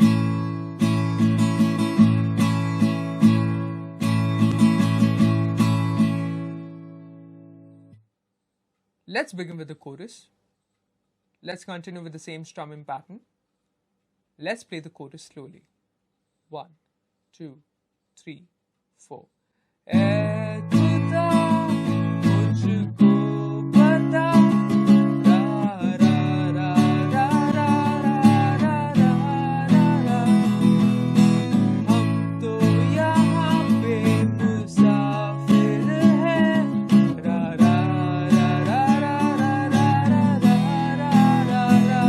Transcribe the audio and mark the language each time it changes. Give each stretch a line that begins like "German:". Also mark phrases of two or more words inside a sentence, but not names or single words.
English: Let's begin with the chorus. Let's continue with the same strumming pattern. Let's play the chorus slowly. 1, 2, 3, 4.
Hindi: ए खुदा मुझको बता, रा रा रा रा रा रा रा रा रा, हम तो यहाँ पे मुसाफिर हैं, रा रा रा रा रा रा रा रा रा रा।